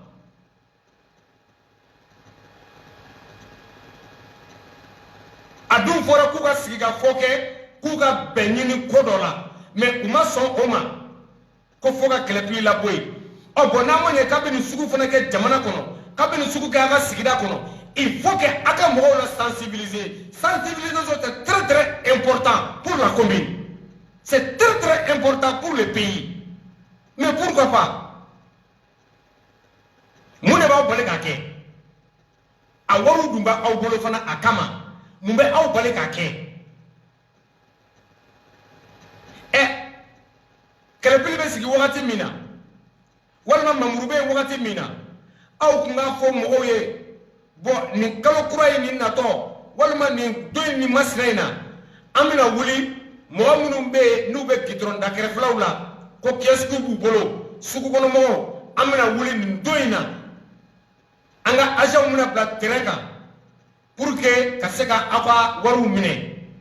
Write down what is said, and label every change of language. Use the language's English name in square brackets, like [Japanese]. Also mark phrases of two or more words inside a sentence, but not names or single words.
[Bambara] a dun fɔra k'u ka sigi ka fɔ kɛ k'u ka bɛn ɲini ko dɔ la mais u ma sɔn o ma ko fɔ ka kɛlɛpili labɔ yen ɔ bɔn n'an ma ɲɛ k'a bɛ nin sugu fana kɛ jamana kɔnɔ k'a bɛ nin sugu kɛ a ka sigida kɔnɔ [French] il faut que [Bambara] a ka mɔgɔw la [French] sensibiliser sensibilisation c'est très très important pour la commune c'est très très important pour le pays mais pourquoi pas [Bambara] mun de b'aw bali k'a kɛ a wariw dun b'aw bolo fana a kama mun bɛ aw bali k'a kɛ kɛlɛpili bɛ sigi wagati min na walima mamuru bɛ yen wagati min na aw tun k'a fɔ mɔgɔw ye bɔn nin kalo kura ye nin natɔ walima nin don in nin masina in na an bɛna wuli mɔgɔ minnu bɛ yen n'u bɛ gidɔrɔn da kɛrɛfɛlaw la ko kiyɛsigiw b'u bolo sugukɔnɔmɔgɔw an bɛna wuli nin don in na an ka agents bɛna bila terrain kan [French] pour que [Bambara] ka se ka aw ka wariw minɛ